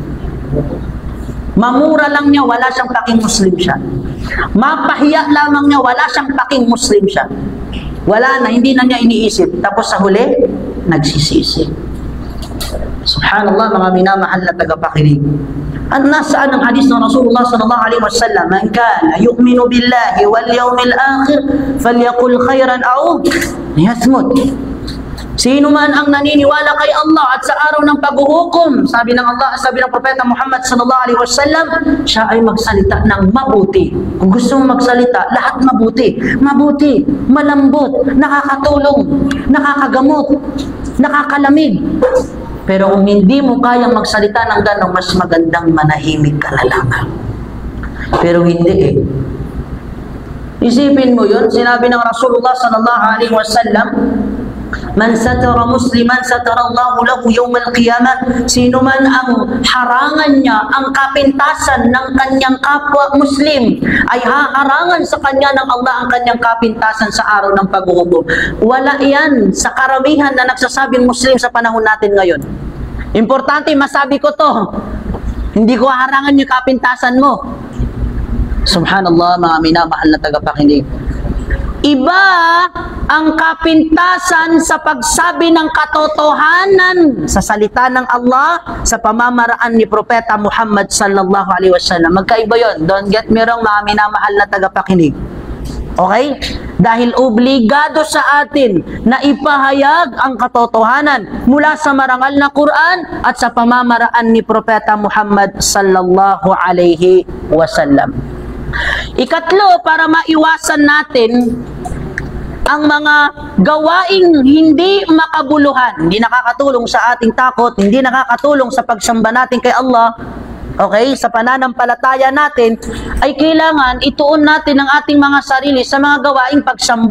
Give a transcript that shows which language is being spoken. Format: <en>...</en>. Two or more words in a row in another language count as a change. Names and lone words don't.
<tl>Mamura lang niya, wala siyang paking Muslim siya. Mapahiya lamang niya, wala siyang paking Muslim siya. Wala na, hindi na niya iniisip. Tapos sa huli, nagsisisi. Subhanallah, mga minamahal na tagapakinig. At nasaan ang hadis ng Rasulullah</tl> <ar>صلى الله عليه وسلم من كان يؤمن بالله واليوم الآخر فليقل خيرا أو ليصمت.</ar> <tl>Sino man ang naniniwala kay Allah at sa araw ng paghuhukom, sabi ng Allah, sabi ng Propeta Muhammad</tl> <ar>صلى الله عليه وسلم,</ar> <tl>siya ay magsalita ng mabuti. Kung gusto mong magsalita, lahat mabuti. Mabuti, malambot, nakakatulong, nakakagamot, nakakalamig. Pero kung hindi mo kayang magsalita ng gano'ng, mas magandang manahimik ka na lamang. Pero hindi eh. Isipin mo yun, sinabi ng Rasulullah</tl> <ar>صلى الله عليه وسلم من ستر مسلما ستر الله له يوم القيامة.</ar> <tl>Sino man ang harangan niya ang kapintasan ng kanyang kapwa Muslim, ay haharangan sa kanya ng Allah ang kanyang kapintasan sa araw ng paghuhukom. Wala yan sa karamihan na nagsasabing Muslim sa panahon natin ngayon. Importante masabi ko to, hindi ko harangan yung kapintasan mo. Subhanallah, mga minamahal na tagapakinig. Iba ang kapintasan sa pagsabi ng katotohanan sa salita ng Allah sa pamamaraan ni Propeta Muhammad</tl> <ar>صلى الله عليه وسلم.</ar> <tl>Magkaiba yun.</tl> <en>Don't get me wrong,</en> <tl>mga minamahal na tagapakinig. Okay? Dahil obligado sa atin na ipahayag ang katotohanan mula sa marangal na Quran at sa pamamaraan ni Propeta Muhammad</tl> <ar>صلى الله عليه وسلم.</ar> <tl>Ikatlo, para maiwasan natin ang mga gawaing hindi makabuluhan, hindi nakakatulong sa ating takot, hindi nakakatulong sa pagsamba natin kay Allah, okay, sa pananampalataya natin, ay kailangan ituon natin ang ating mga sarili sa mga gawaing pagsamba.</tl>